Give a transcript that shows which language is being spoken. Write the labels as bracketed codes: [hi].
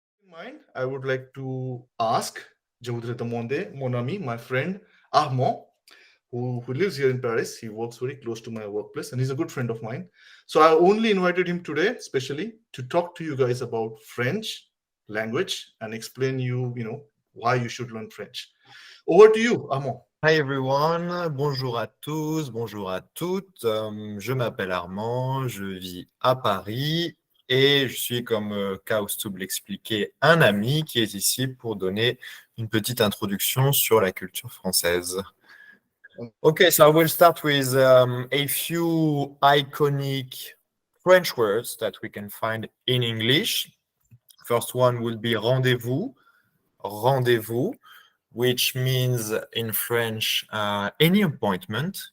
[en] mind, I would like to ask Monde, [fr] mon ami, [en] my friend Armand, who lives here in Paris. He works very close to my workplace and he's a good friend of mine. So I only invited him today, especially to talk to you guys about French language and explain why you should learn French. Over to you, Armand. Hi everyone, [fr] bonjour à tous, bonjour à toutes. Je m'appelle Armand, je vis à Paris et je suis, comme Kaustub l'expliquait, un ami qui est ici pour donner une petite introduction sur la culture française. [en] Okay, so I will start with a few iconic French words that we can find in English. First one will be rendezvous, rendezvous, which means in French, any appointment.